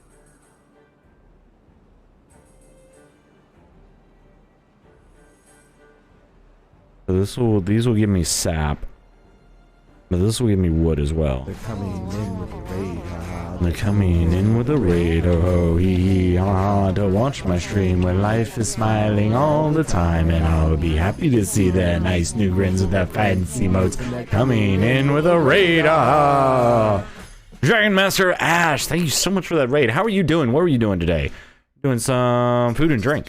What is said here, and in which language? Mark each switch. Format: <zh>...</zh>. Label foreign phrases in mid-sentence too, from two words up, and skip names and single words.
<en>so these will give me sap. But this will give me wood as well. They're coming in with a raid, They're coming in with a raid, oh hee hee ha, to watch my stream where life is smiling all the time, and I'll be happy to see their nice new grins with their fancy modes. Coming in with a raid, Dragon Master Ash, thank you so much for that raid. How are you doing? What were you doing today? Doing some food and drink.</en>